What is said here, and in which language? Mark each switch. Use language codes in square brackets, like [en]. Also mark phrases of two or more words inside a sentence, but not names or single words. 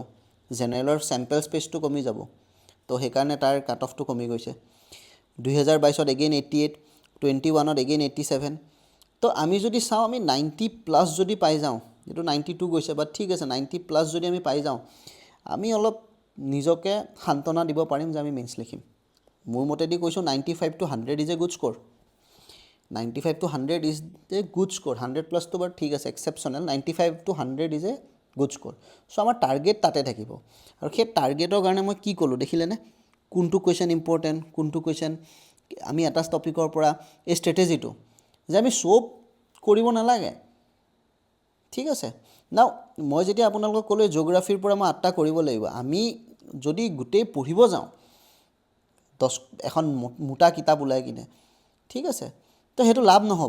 [as] জেনেৰেলৰ চেম্পল স্পেচটো কমি যাব তো সেইকাৰণে তাৰ কাট অফটো কমি গৈছে 2022ত এগেইন 88 21ত এগেইন 87 তো আমি যদি চাওঁ আমি 90+ যদি পাই যাওঁ এইটো 92 গৈছে বাট ঠিক আছে 90+ যদি আমি পাই যাওঁ আমি অলপ নিজকে সান্তনা দিব পাৰিম যে আমি মেইনছ লিখিম মোৰ মতেদি কৈছোঁ [en] 95 to 100 is a good score 95 to 100 is a good score [as] 100+টো বাৰু ঠিক আছে এক্সেপশ্যনেল [en] 95 to 100 is a good score. [as] চ' আমাৰ টাৰ্গেট তাতে থাকিব আৰু সেই টাৰ্গেটৰ কাৰণে মই কি ক'লোঁ দেখিলেনে, কোনটো [en] question important, [as] কোনটো কুৱেশ্যন আমি এটা টপিকৰ পৰা এই ষ্ট্ৰেটেজিটো যে আমি চব কৰিব নালাগে, ঠিক আছে। নাও মই যেতিয়া আপোনালোকক ক'লোঁ জিঅ'গ্ৰাফীৰ পৰা মই 8টা কৰিব লাগিব, আমি যদি গোটেই পঢ়িব যাওঁ এখন মোটা কিতাপ ওলাই কিনে, ঠিক আছে, তো সেইটো লাভ নহ'ব।